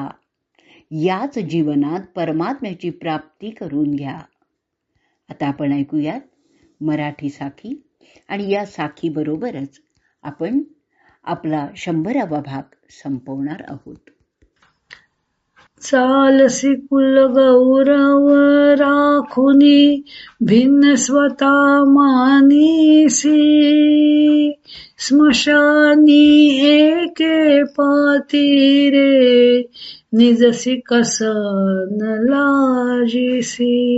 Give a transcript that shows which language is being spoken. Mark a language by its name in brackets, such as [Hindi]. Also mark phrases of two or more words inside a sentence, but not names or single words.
[Marathi] याच जीवनात परमात्म्याची प्राप्ती करून घ्या. आता आपण ऐकूयात मराठी साखी आणि या साखी बरोबरच आपण आपला 100वा भाग संपवणार आहोत. चालसी कुल गौरव राखुनी, भिन्न स्वता मानीसी, स्मशानी एके पाती रे, निजसी कसन लाजिसी.